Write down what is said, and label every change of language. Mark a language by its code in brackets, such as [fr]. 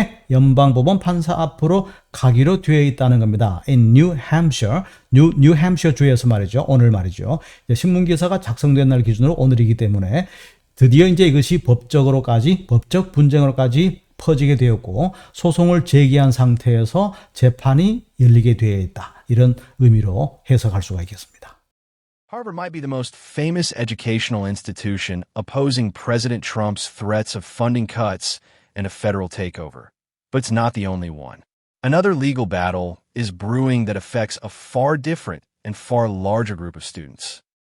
[ko] 연방법원 판사 앞으로 가기로 되어 있다는 겁니다. [en] In New Hampshire, [ko] New Hampshire 주에서 말이죠. 오늘 말이죠. 신문 기사가 작성된 날 기준으로 오늘이기 때문에 드디어 이제 이것이 법적 분쟁으로까지 퍼지게 되었고 소송을 제기한 상태에서 재판이 열리게 되어 있다. 이런 의미로 해석할 수가 있겠습니다. [en] Harvard might be the most famous educational institution opposing President Trump's threats of funding cuts and a federal takeover. But it's not the only one. Another legal battle is brewing that affects a far different and far larger group of students.